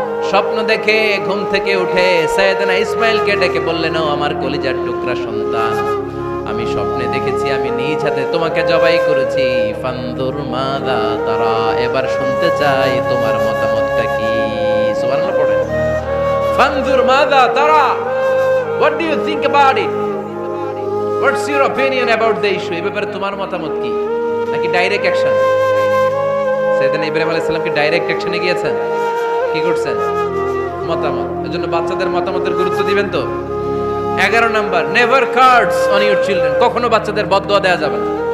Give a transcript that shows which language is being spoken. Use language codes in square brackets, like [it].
[bn] স্বপ্ন দেখে ঘুম থেকে উঠে সাইয়েদনা ইসমাঈলকে ডেকে বললেন, ও আমার কলিজার টুকরা সন্তান, আমি স্বপ্নে দেখেছি আমি নিজ হাতে তোমাকে জবাই করেছি। [ar] ফানজুর মাযা তারা, [bn] এবার শুনতে চাই তোমার মতামতটা কি। সুবহানাল্লাহ পড়েন। [ar] ফানজুর মাযা তারা, [en] what do you think about it? What's your opinion about the issue? [bn] এই ব্যাপারে তোমার মতামত কি? নাকি ডাইরেক্ট অ্যাকশন? সাইয়েদনা ইব্রাহিম আলাইহিস সালাম কি ডাইরেক্ট অ্যাকশনে গিয়েছেন? কি করছেন? মতামত। এজন্য বাচ্চাদের মতামতের গুরুত্ব দিবেন তো। 11 number, [en] Never curse on your children. [bn] কখনো বাচ্চাদের বদদোয়া দেওয়া যাবে না।